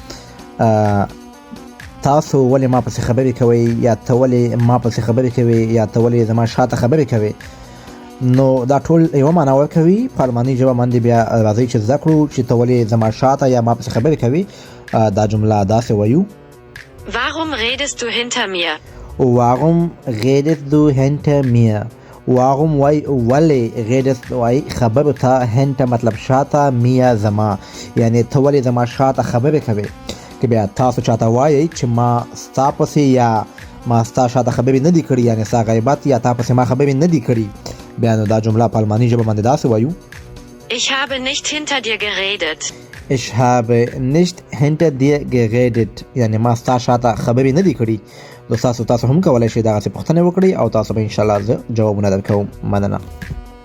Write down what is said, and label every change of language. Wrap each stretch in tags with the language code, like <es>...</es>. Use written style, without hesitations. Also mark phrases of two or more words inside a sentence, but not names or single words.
<ps>تاسو ولې ما پسې خبرې کوئ، یا ته ولې ما پسې خبرې کوې، یا ته ولې زما شاته خبرې کوې. نو دا ټول یوه معنا ورکوي په الماني ژبه باندې. بیا راځئ چې زده کړو چې ته ولې زما شاته یا ما پسې خبرې کوې. دا جمله داسې وایو:</ps> <de>Warum redest du hinter mir? Warum redest du hinter mir? واغم وای ولی غیرت وای خبرو ته هنته</de> <ps>مطلب شاته میا زما، یعنی ته ولی زما شاته خبرې کوي. که بیا تاسو چاته وایئ چې ما ستا پسې یا ما ستا شاته خبرې نه دي کړي، یعنی ستا غیبت یا تا پسې ما خبرې نه دي کړي، بیا نو دا جمله په الماني ژبه باندې داسې وایو:</ps> <de>Ich habe nicht hinter dir geredet. Ich habe nicht hinter dir geredet،</de> <ps>یعنی ما ستا شاته خبرې نه دي کړي. تاسو هم کولای شئ دغسې پوښتنې وکړئ او تاسو به انشاءالله زه جوابونه درکوم. مننه.</ps>